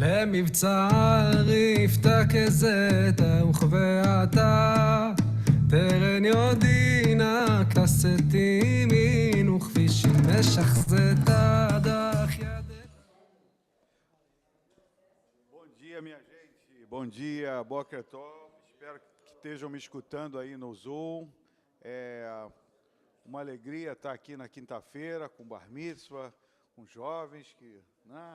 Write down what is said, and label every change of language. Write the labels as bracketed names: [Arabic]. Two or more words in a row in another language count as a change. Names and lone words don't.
[Portuguese] מבצע ריפתה כזתה וכבעתה תרן יודינה כסתי מינו כבישים משחזתה דח ידך. Bom dia, minha gente. Bom dia, [Hebrew] בוקר טוב. [Portuguese] Espero que estejam me escutando aí no Zoom. É uma alegria estar aqui na quinta-feira com Bar Mitzvah, com jovens, né?